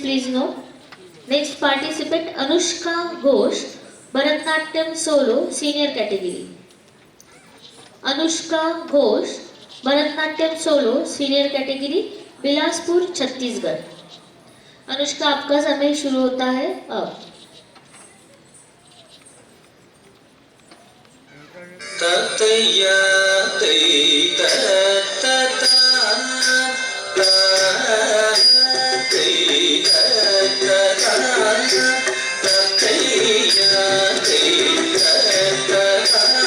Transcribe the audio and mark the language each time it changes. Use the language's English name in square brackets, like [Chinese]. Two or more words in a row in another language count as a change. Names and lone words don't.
[English] please note. Next participant Anushka Ghosh, Bharatnatyam solo senior category. Anushka Ghosh, Bharatnatyam solo senior category, [Hindi] बिलासपुर छत्तीसगढ़। अनुष्का आपका समय शुरू होता है अब। ततया तै ततता तै ततता ततया तै ततता